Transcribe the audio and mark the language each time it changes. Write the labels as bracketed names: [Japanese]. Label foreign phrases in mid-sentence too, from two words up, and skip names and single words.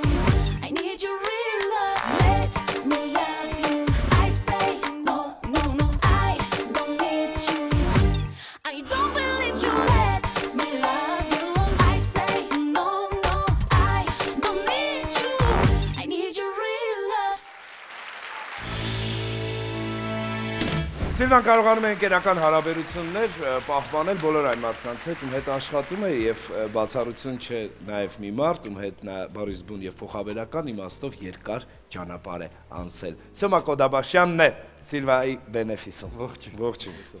[English] I need your real love. Let me love you. I say no, no, no, I don't need you. I don't believe you. Let me love you. I say no, no, I don't need you. I need your real love. [Armenian] Սիլվան կարողանում է ընկերական հարաբերություններ պահպանել բոլոր այն մարդկանց հետ, ում հետ աշխատում է եւ բացառություն չէ նաեւ մի մարդ, ում հետ նա բարիզբուն եւ փոխաբերական իմաստով երկար ճանապարհ է անցել։ Սյոմա Կոդաբաշյանն է Սիլվայի բենեֆիսում։ Ողջույն։ Ողջույն։